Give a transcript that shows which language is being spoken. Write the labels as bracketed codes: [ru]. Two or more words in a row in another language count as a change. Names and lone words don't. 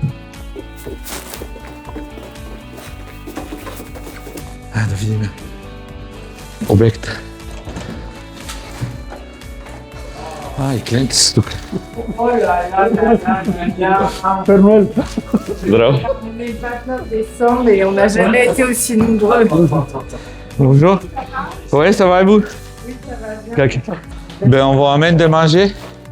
[bg] Да видим обекта. И клиенти са тук. Пернуел. Здраво. [fr] Décembre et on n'a jamais été aussi nombreux. Bonjour. Ouais, ça va et vous? Oui, ça va bien. Ben, on vous ramène de manger.